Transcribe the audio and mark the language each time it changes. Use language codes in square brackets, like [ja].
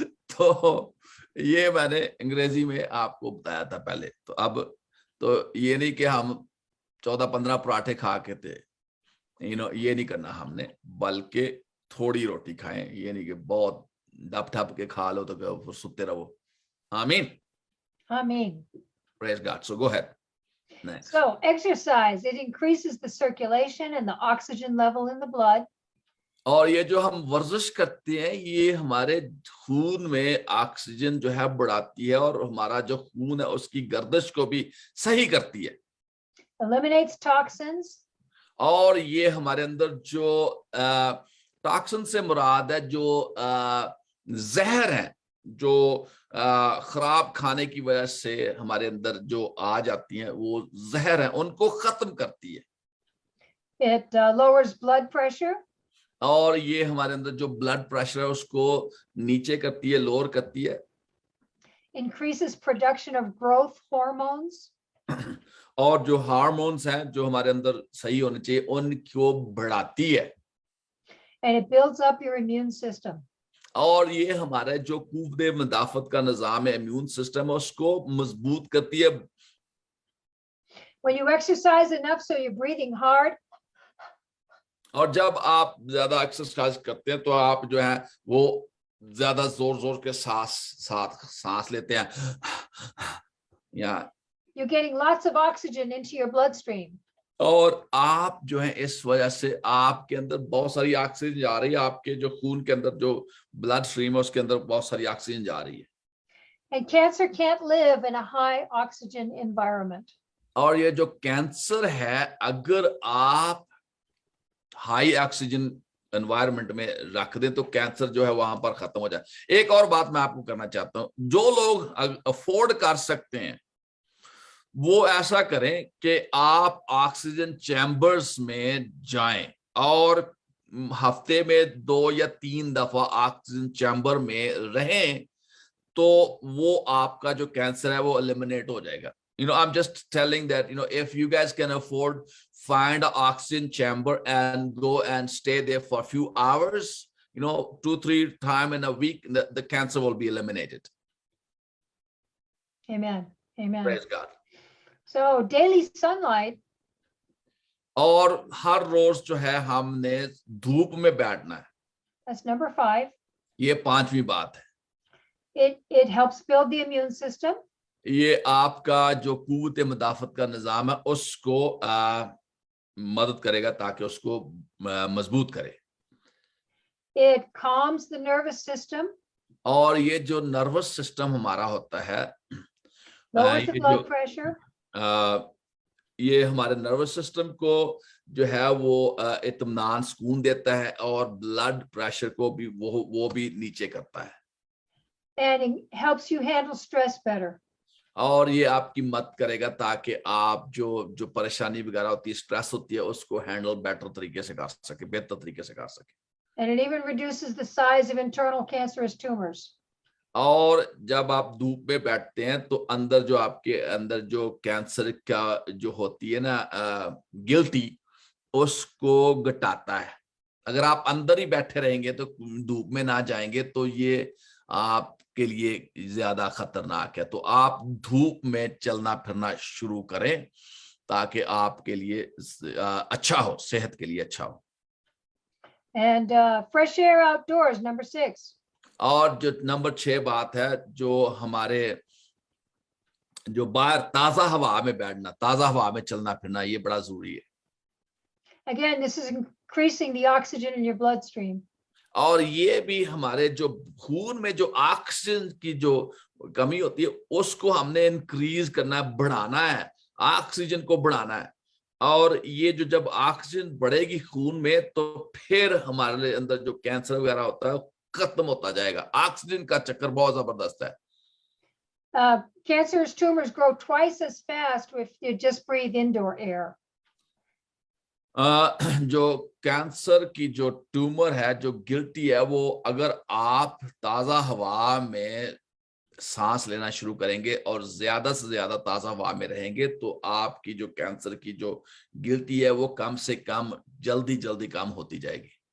[hi] तो ये मैंने अंग्रेजी में आपको बताया था पहले. तो अब तो ये नहीं कि हम 14-15 पराठे खा के थे, ये नहीं करना हमने, बल्कि थोड़ी रोटी खाएं, ये नहीं कि बहुत डप ठप के खा लो तो सुते रहो. आमीन. [en] Amen. Praise God. So go ahead. Next. So exercise, it increases the circulation and the oxygen level in the blood. [hi] और ये जो हम वर्जिश करते हैं, ये हमारे खून में ऑक्सीजन जो है बढ़ाती है, और हमारा जो खून है उसकी गर्दिश को भी सही करती है. [en] Eliminates toxins. [hi] और ये हमारे अंदर जो टॉक्सिन से मुराद है जो जहर है, जो खराब खाने की वजह से हमारे अंदर जो आ जाती हैं, वो जहर है, उनको खत्म करती है. [en] It lowers blood pressure. [hi] और ये हमारे अंदर जो ब्लड प्रेशर है उसको नीचे करती है, लोअर करती है. [en] Increases production of growth hormones. [hi] और जो हार्मोन्स हैं जो हमारे अंदर सही होने चाहिए, उनको बढ़ाती है. [en] And it builds up your immune system. [hi] और ये हमारा जो कुव्वे मुदाफत का निजाम है, इम्यून सिस्टम है, उसको मजबूत करती है. [en] When you exercise enough so you're breathing hard. [hi] और जब आप ज्यादा एक्सरसाइज करते हैं तो आप जो है वो ज्यादा जोर जोर के सांस लेते हैं, या [en] you're getting lots of oxygen into your bloodstream. [hi] और आप जो है इस वजह से आपके अंदर बहुत सारी ऑक्सीजन जा रही है, आपके जो खून के अंदर जो ब्लड स्ट्रीम है उसके अंदर बहुत सारी ऑक्सीजन जा रही है। [en] And cancer can't live in a high oxygen environment. [hi] और ये जो कैंसर है, अगर आप [en] high oxygen environment [hi] में रख दें तो कैंसर जो है वहां पर खत्म हो जाए। एक और बात मैं आपको करना चाहता हूं, जो लोग अफोर्ड कर सकते हैं वो ऐसा करें कि आप ऑक्सीजन चैम्बर्स में जाएं और हफ्ते में 2 या 3 दफा ऑक्सीजन चैम्बर में रहें, तो वो आपका जो कैंसर है वो एलिमिनेट हो जाएगा। [en] I'm just telling that, if you guys can afford, find an oxygen chamber and go and stay there for a few hours, 2-3 times in a week, the cancer will be eliminated. Amen. Amen. Praise God. So daily sunlight. [hi] और हर रोज जो है हमने धूप में बैठना है। [en] That's number 5. [hi] ये 5वीं बात है। [en] It helps build the immune system. [hi] ये आपका जो कुव्वत मुदाफत का निजाम है उसको मदद करेगा ताकि उसको मजबूत करे। [en] It calms the nervous system. [hi] और ये जो नर्वस सिस्टम हमारा होता है, [en] lowers the blood pressure. [hi] ये हमारे नर्वस सिस्टम को जो है वो इत्मीनान सुकून देता है और ब्लड प्रेशर को भी वो भी नीचे करता है। [en] And it helps you handle stress better. [hi] और ये आपकी मदद करेगा ताकि आप जो परेशानी वगैरह होती है, स्ट्रेस होती है, उसको [en] handle better [hi] तरीके से कर सके, बेहतर तरीके से कर सके। [en] And it even reduces the size of internal cancerous tumors. [hi] और जब आप धूप में बैठते हैं तो अंदर जो आपके अंदर जो कैंसर का जो होती है ना गिल्टी, उसको घटाता है। अगर आप अंदर ही बैठे रहेंगे तो धूप में ना जाएंगे तो ये आपके लिए ज्यादा खतरनाक है। तो आप धूप में चलना फिरना शुरू करें ताकि आपके लिए अच्छा हो, सेहत के लिए अच्छा हो। [en] And fresh air outdoors, number 6. [hi] और जो नंबर 6 बात है, जो हमारे जो बाहर ताजा हवा में बैठना, ताजा हवा में चलना फिरना, ये बड़ा जरूरी है। [en] Again, this is increasing the oxygen in your bloodstream. [hi] और ये भी हमारे जो खून में जो ऑक्सीजन की जो कमी होती है उसको हमने इंक्रीज करना है, बढ़ाना है, ऑक्सीजन को बढ़ाना है। और ये जो जब ऑक्सीजन बढ़ेगी खून में तो फिर हमारे अंदर जो कैंसर वगैरह होता है खत्म होता जाएगा। ऑक्सीजन का चक्कर बहुत जबरदस्त है। [en] Cancerous tumors grow twice as fast if you just breathe indoor air. [hi] जो कैंसर की जो ट्यूमर है, जो गिल्टी है, वो अगर आप ताजा हवा में सांस लेना शुरू करेंगे और ज्यादा से ज्यादा ताजा हवा में रहेंगे तो आपकी जो कैंसर की जो गिल्टी है वो कम से कम जल्दी कम होती जाएगी।